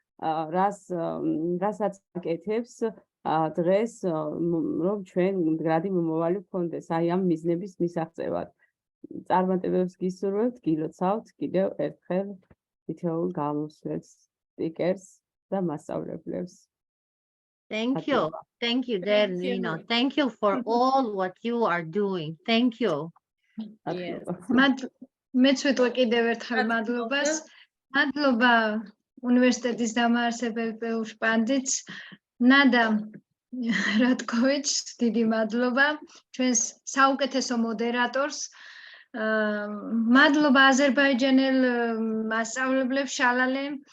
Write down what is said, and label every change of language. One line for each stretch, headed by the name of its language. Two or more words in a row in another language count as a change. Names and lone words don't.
Georgian: რასაც აკეთებს დღეს რომ ჩვენ მდგრადი მომავალი ვქონდეს აი ამ მიზნების მისაღწევად წარმატებებს გისურვებთ გილოცავთ კიდევ ერთხელ თითოეულ გამოსვლებს სპიკერს და მასწავლებლებს
English: Thank you dear Nino thank you for all what you are doing thank you
Georgian: მეც ვიტყვი კიდევ ერთხელ მადლობას მადლობა უნივერსიტეტის დამაარსებელ პეუშპანდიტს ნადა რატკოვიჩს დიდი მადლობა ჩვენს საუკეთესო მოდერატორს მადლობა აზერბაიჯანელ მასწავლებლებს შალალე